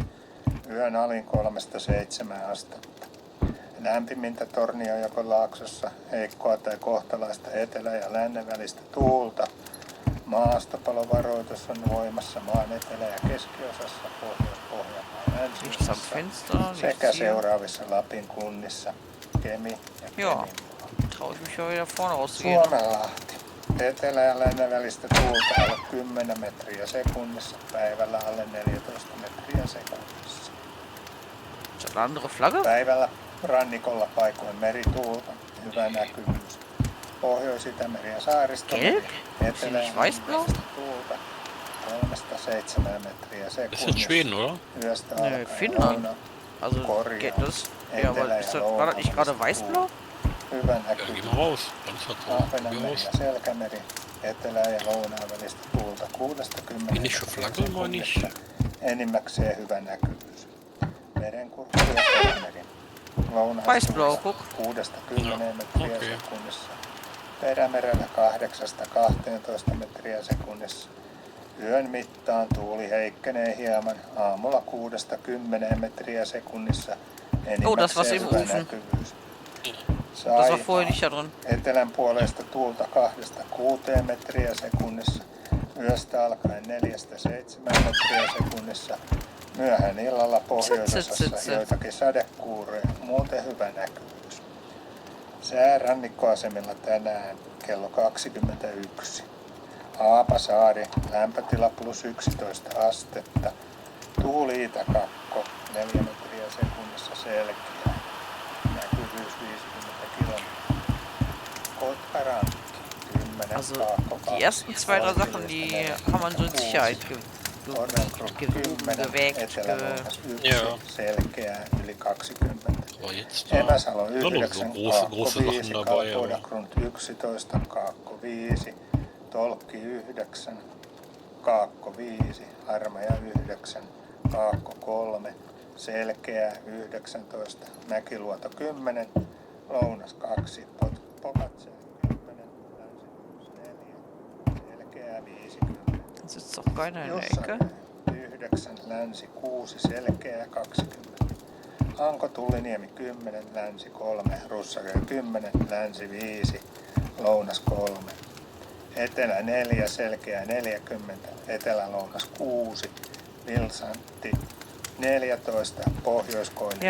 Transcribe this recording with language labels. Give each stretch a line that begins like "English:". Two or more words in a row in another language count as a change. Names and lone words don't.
Finnish: Yön alin 3–7 astetta. Lämpimintä Tornionjokolaaksossa, heikkoa tai kohtalaista etelä- ja lännen välistä tuulta. Maastopalovaroitus on voimassa maan etelä- ja keskiosassa, Pohjois-Pohjanmaan
German: Nichts am
Finnish: länsiosassa
German: Fenster,
Finnish: sekä
German: nichts hier.
Finnish: seuraavissa Lapin kunnissa, Kemi ja
German: Ja.
Finnish: Kemin.
German: Traue ich mich ja wieder vorne auszugehen.
Finnish: Suomenlahti. Etelä- ja lännen välistä tuulta alle 10 metriä sekunnissa, päivällä alle 14 metriä sekunnissa.
German: Ist das eine andere Flagge?
Finnish: Päivällä rannikolla paikoin merituulta, hyvä näkyvyys. Pohjois-Itämeri ja saaristo.
German: Gelb?
Finnish: Etelä- ja
German: Weißblau?
Finnish: lännen tuulta 3–7 metriä
German: Das ist in
Finnish: sekunnissa.
German: Schweden, oder?
Finnish: Yöstä
German: Nee,
Finnish: alkaen
German: Finnland.
Finnish: louna,
German: Also, Korea. das, ja, aber ist das, war das nicht gerade weißblau?
Finnish: hyvä
German: Ja, geh
Finnish: näkyvyys.
German: mal raus. Dann ist das so. Geh
Finnish: Ahvenanmeri
German: raus.
Finnish: ja Selkämeri, etelä- ja lounaan välistä tuulta 6–10
German: Finnische Flagge, meine ich.
Finnish: sekunnissa. Enimmäkseen hyvä näkyvyys. Merenkurkku ja Perämeri.
German: Weißblau, guck.
Finnish: 6–10
German: No,
Finnish: metriä
German: okei.
Finnish: sekunnissa. Perämerellä 8–12 metriä sekunnissa. Yön mittaan tuuli heikkenee hieman. Aamulla 6–10 metriä sekunnissa.
German: Oh, das war's im
Finnish: Enimmäkseen hyvä
German: Ofen.
Finnish: näkyvyys.
German: Das war
Finnish: Saimaa.
German: vorher nicht da drin.
Finnish: Etelän puolesta tuulta 2–6 metriä sekunnissa, yöstä alkaen 4–7 metriä sekunnissa, myöhään illalla pohjoisosassa joitakin sadekuuroja, muuten hyvä näkyvyys. Sää rannikkoasemilla tänään kello 21. Haapasaari, lämpötila +11 astetta, tuuli Itä-Kakko 4 metriä sekunnissa selkeä. Näkyvyys 50 kilometriä. Kotkarankki 10
German: Also,
Finnish: Kaakko
German: die ersten 2, 3 Sachen, die haben wir so in Sicherheit gewägt.
Finnish: Etelä-Lounas 1
German: Joo.
Finnish: selkeää yli 20.
German: Aber jetzt da.
Finnish: Emäsalo
German: Da noch so
Finnish: 9,
German: große
Finnish: Kaakko
German: Sachen
Finnish: 5,
German: dabei. Aber
Finnish: Kalpodagrund 11, Kaakko 5, Tolkki 9, Kaakko 5, Harmaja 9, Kaakko 3, Selkeä 19, Mäkiluoto 10, Lounas 2, Pokatsä 10, Länsi 4, Selkeä 50.
German: Sitzt doch keiner in der Ecke.
Finnish: Jossain 9, Länsi 6, Selkeä 20. Hanko Tulliniemi 10, Länsi 3, Russakö 10, Länsi 5, Lounas 3. Etelä 4, Selkeä 40, Etelä-Lounas 6, Vilsantti 14, Pohjois-Koillia